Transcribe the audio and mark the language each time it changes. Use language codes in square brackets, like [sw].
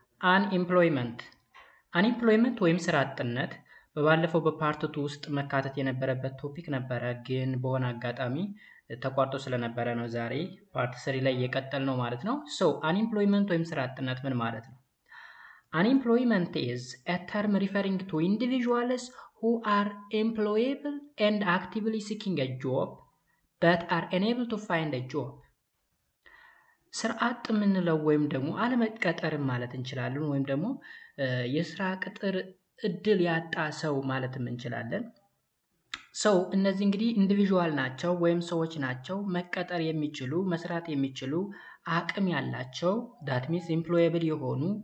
[am] አንኤምፕሎይመንት አንኤምፕሎይመንት ወይም ስራ አጥነት በባለፈው በፓርት 2 ውስጥ መካተት የነበረበት ቶፒክ ነበረ፣ ግን በሆነ አጋጣሚ ተቋርጦ ስለነበረ ነው ዛሬ ፓርት 3 ላይ እየቀጠል ነው ማለት ነው። ሶ አንኤምፕሎይመንት ወይም ስራ አጥነት ምን ማለት ነው? [en] Unemployment is a term referring to individuals who are employable and actively seeking a job but are unable to find a job. [am] ስራ አጥ የምንለው ወይም ደግሞ አለመቀጠርም ማለት እንችላለን፣ ወይም ደግሞ የስራ ቅጥር እድል ያጣ ሰው ማለትም እንችላለን። ሰው እነዚህ እንግዲህ ኢንዲቪዥዋል ናቸው ወይም ሰዎች ናቸው፣ መቀጠር የሚችሉ መስራት የሚችሉ አቅም ያላቸው [en] that means employable [am] የሆኑ